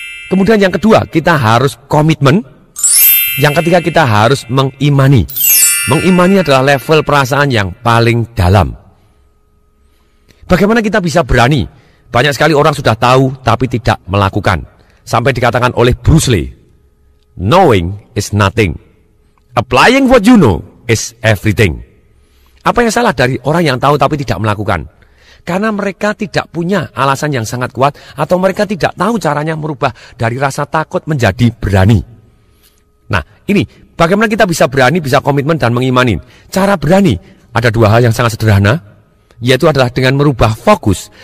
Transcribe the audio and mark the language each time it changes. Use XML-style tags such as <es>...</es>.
<id>Kemudian yang kedua, kita harus komitmen. Yang ketiga, kita harus mengimani. Mengimani adalah level perasaan yang paling dalam. Bagaimana kita bisa berani? Banyak sekali orang sudah tahu tapi tidak melakukan. Sampai dikatakan oleh Bruce Lee,</id> <en>knowing is nothing. Applying what you know is everything.</en> <id>Apa yang salah dari orang yang tahu tapi tidak melakukan? Karena mereka tidak punya alasan yang sangat kuat, atau mereka tidak tahu caranya merubah dari rasa takut menjadi berani. Nah, ini bagaimana kita bisa berani, bisa komitmen dan mengimani. Cara berani ada 2 hal yang sangat sederhana, yaitu adalah dengan merubah fokus.</id>